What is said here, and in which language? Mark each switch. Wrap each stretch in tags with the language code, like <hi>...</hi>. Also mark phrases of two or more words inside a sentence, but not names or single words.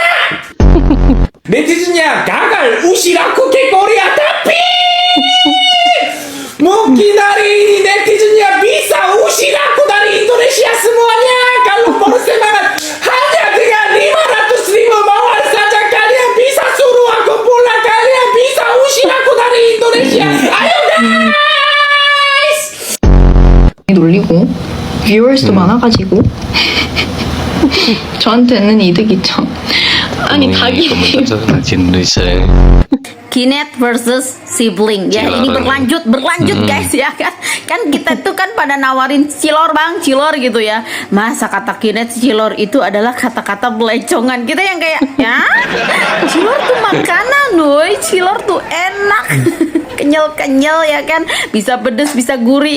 <id>Netizennya gagal usir aku ke Korea, tapi mungkin hari ini netizennya bisa usir aku dari Indonesia semuanya. Kalau bersemangat hanya dengan 500.000 mawar saja kalian bisa suruh aku pulang. Kalian bisa usir aku dari Indonesia. Ayo guys.</id> <ko>놀리고 viewers 많아가지고 저한테는 이득이죠. 아니 닭이</ko> <id>komentar Indonesia. Kinet versus sibling ya, ini berlanjut guys ya kan kita tuh kan pada nawarin cilor bang, cilor gitu ya. Masa kata Kinet cilor itu adalah kata-kata belecongan, kita yang kayak ya cilor tuh makanan woy, cilor tuh enak kenyal ya kan, bisa pedes bisa gurih.</id>